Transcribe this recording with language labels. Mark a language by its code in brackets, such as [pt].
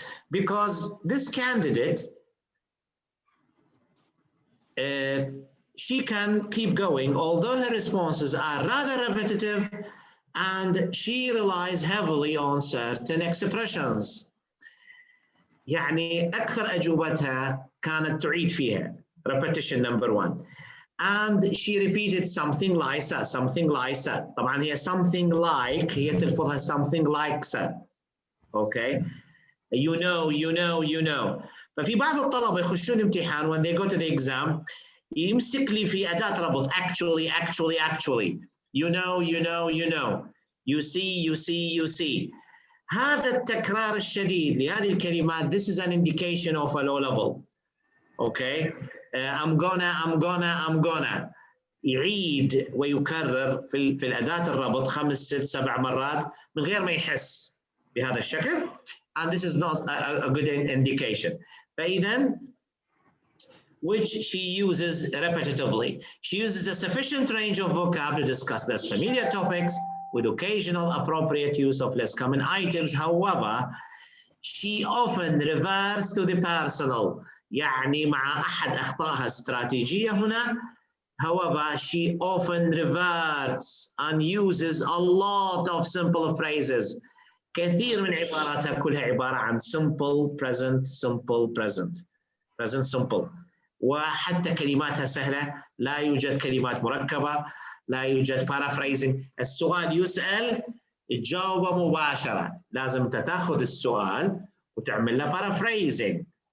[en] Because this candidate, she can keep going, although her responses are rather repetitive, and she relies heavily on certain expressions. [ar] يعني أكثر أجوبتها كانت تعيد فيها. [en] Repetition number 1. And she repeated something like that, something like that. [ar] طبعا هي [en] something like، [ar] هي تلفظها [en] something like that. Okay. You know. [ar] ففي بعض الطلبة يخشون الامتحان [en] when they go to the exam [ar] يمسك لي في أداة ربط actually. [en] You know. You see. [ar] هذا التكرار الشديد لهذه الكلمات, [en] this is an indication of a low level. Okay. I'm gonna [ar] يعيد ويكرر في الأداة الربط 5 6 7 مرات من غير ما يحس بهذا الشكل, [en] and this is not a good indication. فإذا, which she uses repetitively. She uses a sufficient range of vocab to discuss less familiar topics with occasional appropriate use of less common items. However, she often reverts to the personal. [ar] يعني مع أحد أخطائها استراتيجية هنا. [en] However, she often reverts and uses a lot of simple phrases. [ar] كثير من عباراتها كلها عبارة عن simple present simple. وحتى كلماتها سهلة، لا يوجد كلمات مركبة، لا يوجد paraphrasing. السؤال يسأل تجاوبه مباشرة، لازم أنت تأخذ السؤال وتعمل له paraphrasing.